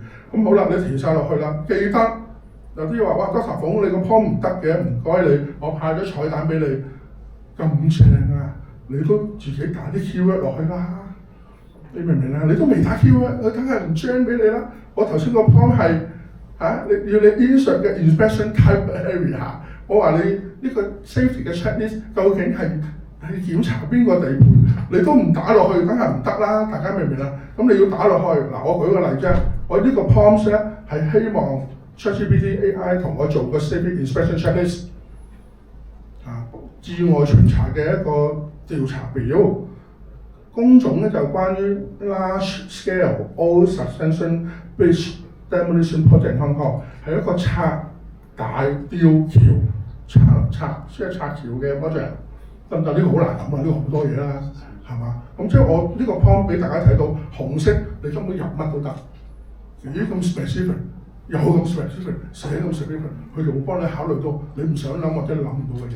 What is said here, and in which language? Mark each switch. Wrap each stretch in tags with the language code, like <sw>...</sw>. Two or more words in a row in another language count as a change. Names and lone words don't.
<yue>咁好啦，你填晒落去啦。記得有啲話哇，Doctor Fung你個 prompt 唔得嘅，唔該你，我派咗彩蛋俾你。咁正啊！你都自己打啲 keyword 落去啦。你明唔明啊？你都未打 keyword， 佢梗係唔 gen 俾你啦。我頭先個 prompt 係。你要你 insert 嘅</yue> <en>inspection type area，</en> <yue>我話你呢個 safety 嘅 checklist 究竟係檢查邊個地盤，你都唔打落去，梗係唔得啦！大家明唔明啊？咁你要打落去，嗱我舉個例啫，我呢個 prompt 咧係希望 ChatGPT AI 同我做個</yue> <en>safety inspection checklist，</en> <yue>意外巡查嘅一個調查表，工種咧就關於</yue> <en>large scale all suspension bridge demolition project in Hong Kong</en> <yue>係一個拆大吊橋、拆橋嘅 project， 得唔得？呢個好難諗啊！呢個好多嘢啦，係嘛？咁即係我呢個 prompt 俾大家睇到，紅色你根本入乜都得，咦咁 specific， 有咁 specific， 寫咁 specific， 佢就會幫你考慮到你唔想諗或者諗唔到嘅嘢。</yue>